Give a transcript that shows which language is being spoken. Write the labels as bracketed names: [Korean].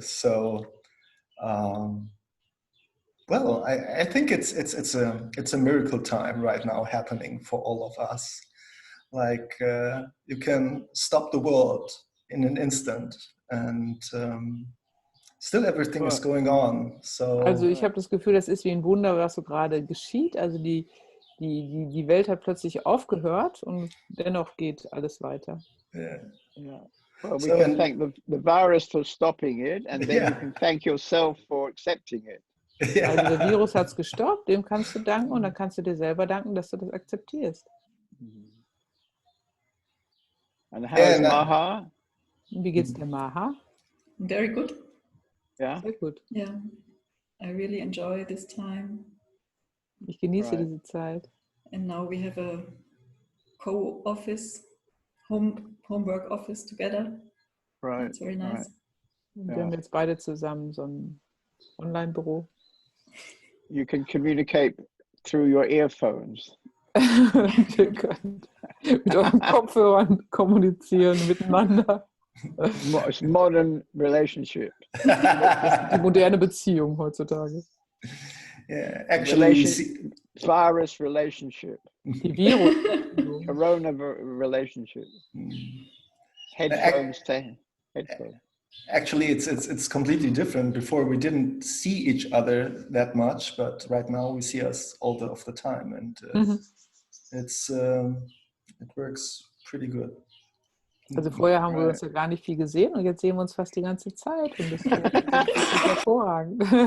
[English] So well, I think it's a miracle time right now happening for all of us. Like you can stop the world in an instant and still everything is going on. So [German] Also ich habe das Gefühl, das ist wie ein Wunder, was so gerade geschieht. Also die Welt hat plötzlich aufgehört und dennoch geht alles weiter. [English] yeah. Well, we can thank the virus for stopping it, and then you can thank yourself for accepting it. Yeah. [German] Also der Virus hat es gestoppt, dem kannst du danken und dann kannst du dir selber danken, dass du das akzeptierst. [English] And how's Maha? [German] Wie geht's der Maha? [English] Very good. Yeah. [German] Sehr gut. [English] Yeah, I really enjoy this time. [German] Ich genieße diese Zeit. [English] And now we have a co-office, homework office together. Right. It's very nice. [German] Wir haben jetzt beide zusammen so ein Online-Büro. [English] You can communicate through your earphones. [German] Ihr könnt mit euren Kopfhörern kommunizieren miteinander. [English] It's modern relationship. [German] Die moderne Beziehung heutzutage. [English] Yeah, actually, Virus relationship. [German] Die Virus. [English] Corona relationship. Headphones to headphones. Actually, it's completely different. Before we didn't see each other that much, but right now we see us all of the time, and it works pretty good. [German] Also vorher haben wir uns ja gar nicht viel gesehen und jetzt sehen wir uns fast die ganze Zeit und das ist hervorragend.